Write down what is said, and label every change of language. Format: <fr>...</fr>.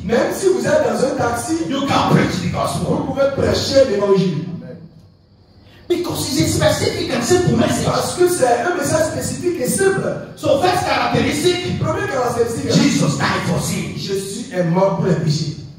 <fr>même si vous êtes dans un taxi,</fr> <en>you can preach the gospel.</en> <fr>Vous pouvez prêcher l'évangile.</fr> <en>Because it's a specific and simple message.</en> <fr>Parce que c'est un message spécifique et simple.</fr> <en>So first characteristic,</en> <fr>première caractéristique,</fr> <en>Jesus died for sin.</en> <fr>Jésus est mort pour les péchés.</fr>